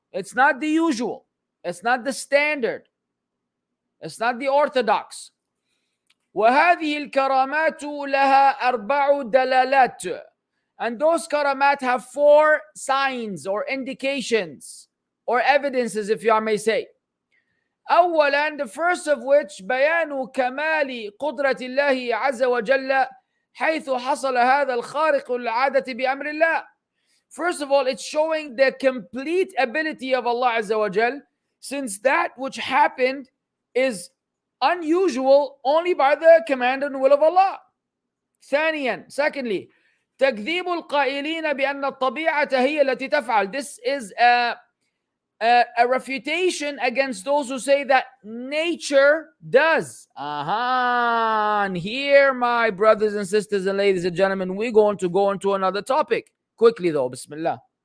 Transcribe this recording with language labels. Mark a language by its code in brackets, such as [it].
[en] It's not the usual, it's not the standard, it's not the orthodox. [ar] وهذه الكرامات لها 4 دلالات, [en] and those karamat have 4 signs or indications or evidences, if you may say. [ar] أولا, [en] the first of which [ar] بيان كمال قدرة الله عز وجل حيث حصل هذا الخارق العادة بأمر الله. [en] First of all, it's showing the complete ability of Allah Azza wa Jal, since that which happened is unusual only by the command and will of Allah. [ar] ثانيا, [en] secondly, [ar] تكذيب القائلين بأن الطبيعة هي التي تفعل. [en] This is a refutation against those who say that nature does. And here, my brothers and sisters and ladies and gentlemen, we're going to go into another topic. Quickly though, Bismillah.